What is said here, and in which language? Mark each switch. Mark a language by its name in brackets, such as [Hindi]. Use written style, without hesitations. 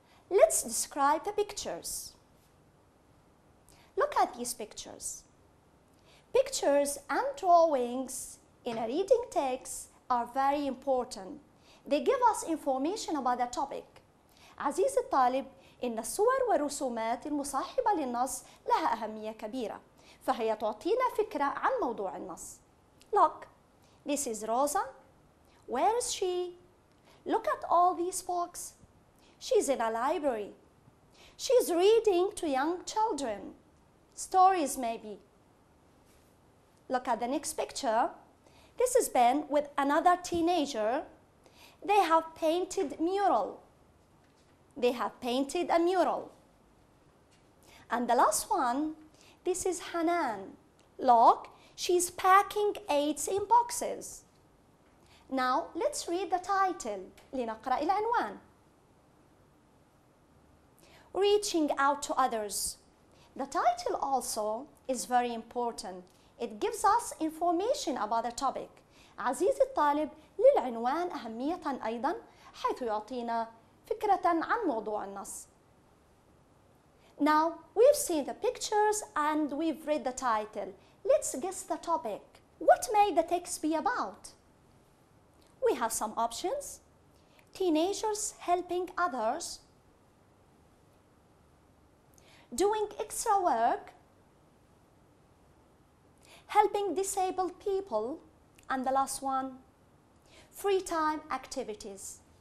[English] Let's describe the pictures. Look at these pictures. Pictures and drawings in a reading text are very important. They give us information about the topic. [Arabic] عزيزي الطالب، إن الصور والرسومات المصاحبة للنص لها أهمية كبيرة، فهي تعطينا فكرة عن موضوع النص. [English] Look, this is Rosa. Where is she? Look at all these books. She's in a library. She's reading to young children. Stories maybe. Look at the next picture. This is Ben with another teenager. They have painted mural. They have painted a mural. And the last one, this is Hanan. Look, she's packing eggs in boxes. Now let's read the title. [Arabic] لنقرأ العنوان. [English] Reaching out to others. The title also is very important. It gives us information about the topic. [Arabic] عزيزي الطالب، للعنوان أهمية أيضا حيث يعطينا فكرة عن موضوع النص. [English] Now we've seen the pictures and we've read the title. Let's guess the topic. What may the text be about? We have some options. Teenagers helping others, doing extra work, helping disabled people, and the last one, free time activities.